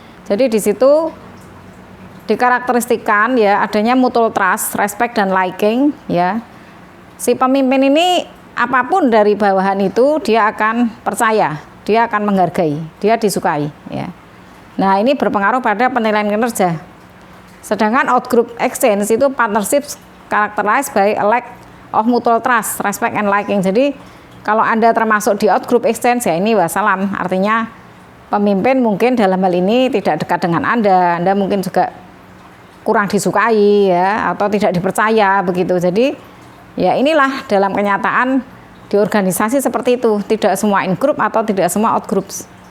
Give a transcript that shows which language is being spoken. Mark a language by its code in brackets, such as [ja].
[id] Jadi di situ dikarakteristikan, ya, adanya [en] mutual trust, respect [id] dan liking, ya. Si pemimpin ini apapun dari bawahan itu dia akan percaya, dia akan menghargai, dia disukai, ya. Nah, ini berpengaruh pada penilaian kinerja. Sedangkan [en] outgroup exchange itu partnership characterized by a lack of mutual trust, respect and liking. [id] Jadi kalau Anda termasuk di outgroup exchange, ya, ini wassalam, artinya pemimpin mungkin dalam hal ini tidak dekat dengan Anda mungkin juga kurang disukai, ya, atau tidak dipercaya begitu. Jadi ya inilah dalam kenyataan di organisasi seperti itu, tidak semua in group atau tidak semua out groups.